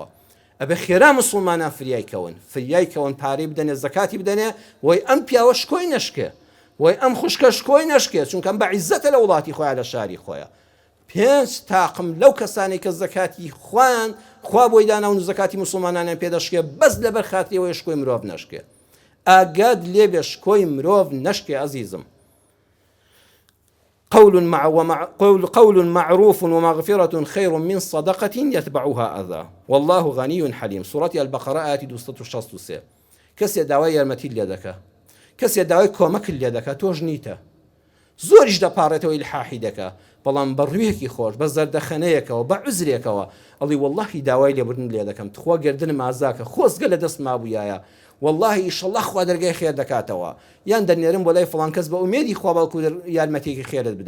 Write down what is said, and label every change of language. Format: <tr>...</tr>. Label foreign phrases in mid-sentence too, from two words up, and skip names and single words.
<ckb>ئەبێ خێرا مسڵمانان فریای کەون، پارەی بدەنێ، زەکاتی بدەنێ، وەی ئەم پیاوە شکۆی نەشکێ، وەی ئەم خوشکە شکۆی نەشکێ، چونکە بەعیزەتە لە وڵاتی خۆیان لە شاری خۆیان. 5 تاقم لەو کەسانی کە زەکاتی خوان خوا بۆی داناون زەکاتی مسلمانانیان پێدەشکێ، بەس لەبەر خاتریەوەی شکۆی مرۆڤ نەشکێ. ئاگاد لێبێ شکۆی مرۆڤ نەشکێ عەزیزم.</ckb> <ar>قول معروف ومغفرة خير من صدقة يتبعها أذى والله غني حليم. سورة البقرة آية 263.</ar> <ckb>کەسێ داوای یارمەتی لێ دەکا، کەسێ داوای کۆمەک لێ دەکا، تۆش نیتە، زۆریش دەپارێتەوە ئیلحاحی دەکا، بەڵام بە ڕوویەکی خۆش بە زەردەخەنەیەکەوە بە عوزرێکەوە ئەڵی وەڵڵاهی داوای لێبوردن لێ دەکەم، تخوا گردنم ئازاکە، خۆزگە لە دەست مابوویایە، واللهی ئیشەڵڵا خوا دەرگای خێر دەکاتەوە، یان دەنێرم بۆ لای فڵان کەس بە ئومێدی خوا بەڵکو یارمەتێکی خێرت بدا.</ckb>